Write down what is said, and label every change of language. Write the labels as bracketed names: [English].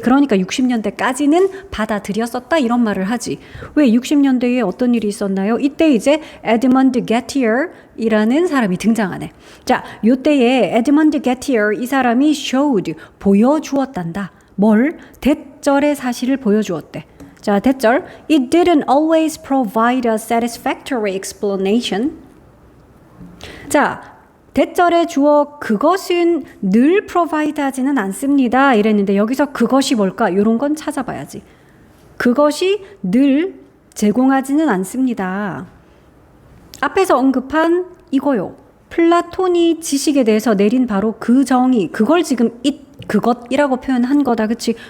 [Korean] 그러니까 60년대까지는 받아들였었다 이런 말을 하지. 왜 60년대에 어떤 일이 있었나요? 이때 이제 에드먼드 게티어이라는 사람이 등장하네. 자, 요때에 에드먼드 게티어 이 사람이 showed 보여주었단다. 뭘? 대절의 사실을 보여주었대. 자, 대절. [English] It didn't always provide a satisfactory explanation. [Korean] 자, 대절의 주어 그것은 늘 provide 하지는 않습니다. 이랬는데 여기서 그것이 뭘까? 이런 건 찾아봐야지. 그것이 늘 제공하지는 않습니다. 앞에서 언급한 이거요. 플라톤이 지식에 대해서 내린 바로 그 정의, 그걸 지금 그것이라고 표현한 거다. 그치?